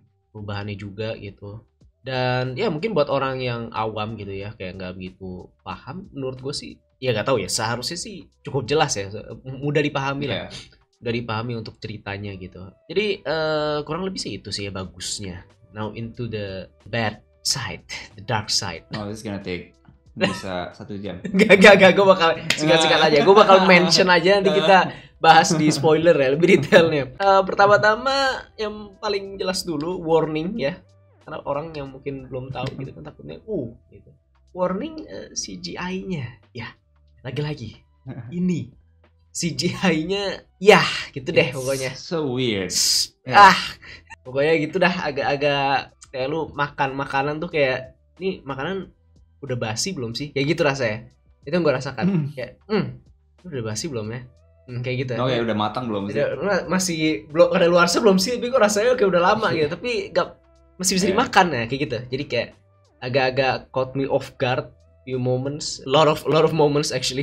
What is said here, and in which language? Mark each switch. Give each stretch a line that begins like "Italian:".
Indonesian: Perubahannya juga gitu. Dan ya mungkin buat orang yang awam gitu ya, kayak nggak begitu paham, menurut gue sih ya nggak tahu ya, seharusnya sih cukup jelas ya, mudah dipahami lah, mudah dipahami untuk ceritanya gitu. Jadi kurang lebih sih itu sih ya bagusnya.
English: Now into the bad side, the dark side. Oh, this is gonna take
Indonesian: bisa 1 jam. Gak, gue bakal singkat-singkat aja. Gue bakal mention aja, nanti kita bahas di spoiler ya, lebih detailnya. Pertama-tama yang paling jelas dulu, warning ya, karena orang yang mungkin belum tahu gitu kan takutnya gitu. Warning, CGI-nya ya, lagi-lagi ini CGI-nya ya gitu deh pokoknya.
English: So weird.
Indonesian: Pokoknya gitu dah, agak-agak kayak lu makan makanan tuh kayak, ini makanan udah basi belum sih? Kayak gitu rasanya. Itu yang gue rasakan. Kayak, udah basi belum ya? Kayak gitu. Oh ya, udah matang belum sih? Masih belum ada luar belum sih, tapi kok rasanya kayak udah lama gitu. Tapi masih bisa dimakan ya, kayak gitu. Jadi kayak agak-agak
English: caught me off guard few moments, lot of moments actually.